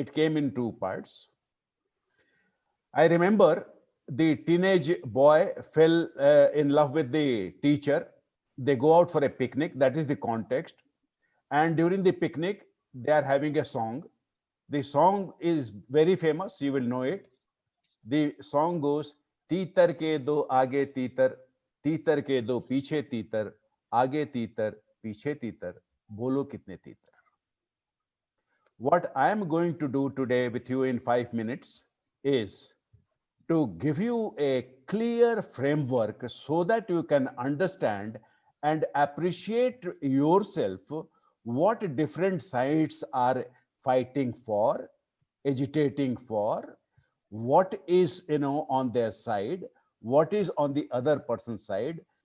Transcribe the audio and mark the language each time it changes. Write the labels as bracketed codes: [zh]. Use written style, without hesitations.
[en] It came in two parts. I remember the teenage boy fell in love with the teacher. They go out for a picnic. That is the context. And during the picnic, they are having a song. The song is very famous. You will know it. The song goes, [hi] तीतर के दो आगे तीतर, तीतर के दो पीछे तीतर, आगे तीतर, पीछे तीतर, बोलो कितने तीतर. [en] What I am going to do today with you in 5 minutes is to give you a clear framework so that you can understand and appreciate yourself what different sides are fighting for, agitating for, what is on their side, what is on the other person's side.